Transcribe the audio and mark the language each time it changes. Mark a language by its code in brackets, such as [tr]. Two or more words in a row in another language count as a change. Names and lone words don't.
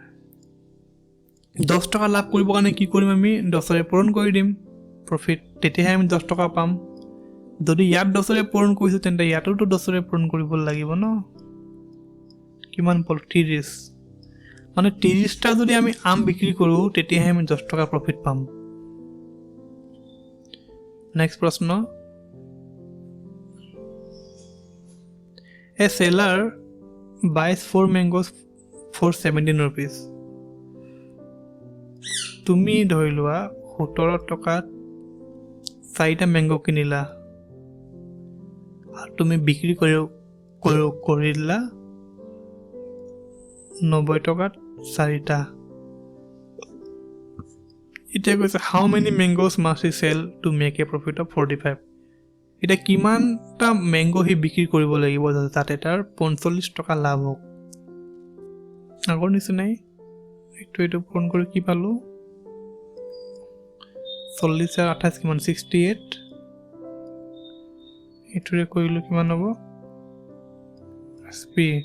[as] 10 টকা লাভ কৰিবৰ কাৰণে কি কৰিম আমি 10ৰে পূৰণ কৰি দিম প্ৰফিট তেতিয়াহে আমি 10 টকা পাম যদি ইয়াত 10ৰে পূৰণ কৰিছো তেন্তে ইয়াতোতো 10ৰে পূৰণ কৰিব লাগিব ন কিমান পল 30 মানে 30টা যদি আমি আম বিক্ৰী কৰো তেতিয়াহে আমি 10 টকা প্ৰফিট পাম নেক্সট প্ৰশ্ন [en] A seller buys 4 mangoes for 17 rupees [as] তুমি ধৰি লোৱা 17 টকাত 4টা মেংগো কিনিলা আৰু তুমি বিক্ৰী কৰিলা 90 টকাত 4টা এতিয়া কৈছে [en] how many mangoes must he sell to make a profit of 45 [as] এটা কিমানটা মেংগো হি বিক্ৰী কৰিব লাগিব যাতে তাৰ 45 টকা লাভ হওক আগৰ নিচিনাই এইটো পূৰণ কৰি কি পালো 40 আৰু 28 কিমান 68 এইটোৰে কৰিলো কিমান হ'ব SP